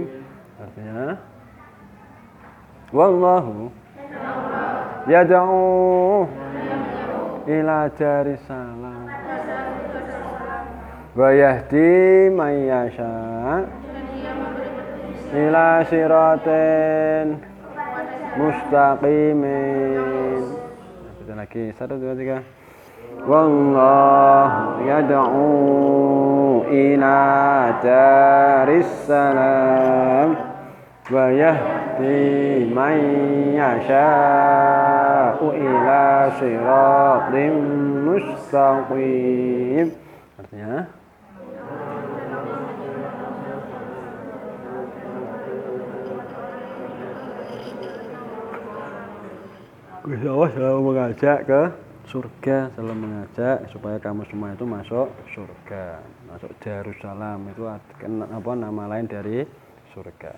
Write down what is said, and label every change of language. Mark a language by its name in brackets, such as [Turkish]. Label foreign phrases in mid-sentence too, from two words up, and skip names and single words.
[Arabic] Artinya والله يدعو إلى دار السلام ويهدي من يشاء إلى صراط مستقيم. Lagi 1 2 3 والله يدعو إلى دار السلام ويهدي من يشاء إلى صراط مستقيم. [Indonesian] Artinya Gusti Allah selalu mengajak ke surga, selalu mengajak supaya kamu semua itu masuk surga, masuk Darussalam itu apa nama lain dari surga.